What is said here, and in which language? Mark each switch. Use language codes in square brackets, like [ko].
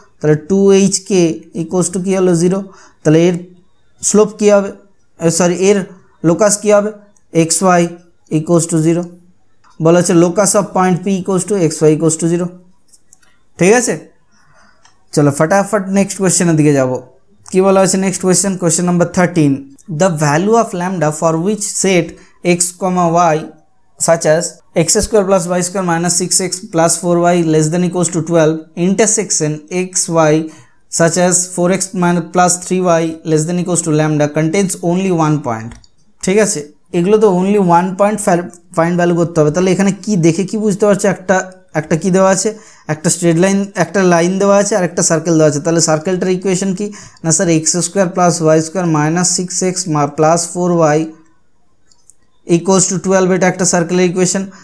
[bn] তাহলে 2hk equals to কী হলো 0। তাহলে এর স্লোপ কী হবে, সরি এর লোকাস কী হবে, xy ইকুয়ালস টু 0। বলা হচ্ছে locus of point p equals to xy equals to 0। ঠিক আছে, চলো ফটাফট নেক্সট কোয়েশ্চেনের দিকে যাব। কি বলা হয়েছে [en] Next question, question number 13, the value of lambda for which set x, y such as x square plus y square minus 6x plus 4y less than equals to 12 intersection xy such as 4x minus plus 3y less than equals to lambda contains only 1 point। [bn] ঠিক আছে, এগুলো তো only 1 point find value করতে হবে। তাহলে এখানে কি দেখে কি বুঝতে পারছে, একটা কি দেওয়া আছে, একটা স্ট্রেট লাইন, একটা লাইন দেওয়া আছে আর একটা সার্কেল দেওয়া আছে। তাহলে সার্কেলটার ইকুয়েশন কি না sir x square plus Y square minus 6x plus 4y equals to 12, এটা একটা সার্কেলের ইকুয়েশন।